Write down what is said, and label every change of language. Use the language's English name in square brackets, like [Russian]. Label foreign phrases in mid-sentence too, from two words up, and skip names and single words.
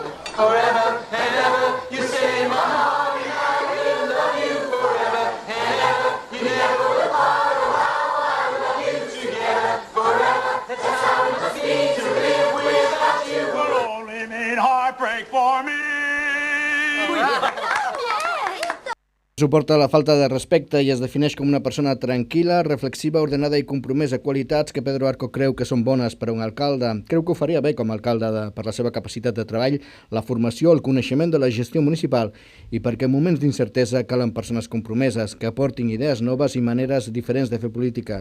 [English] Forever and ever, you stay in my heart, and I will love you forever and ever. You never will part. Oh, how I love you together forever. That's how it must be to live without you. Will only mean heartbreak for me. [Catalan] Suporta la falta de respecte i es defineix com una persona tranquil·la, reflexiva, ordenada i compromesa, qualitats que Pedro Arco creu que són bones per a un alcalde. Creu que ho faria bé com a alcalde per la seva capacitat de treball, la formació, el coneixement de la gestió municipal i perquè en moments d'incertesa calen persones compromeses que aportin idees noves i maneres diferents de fer política.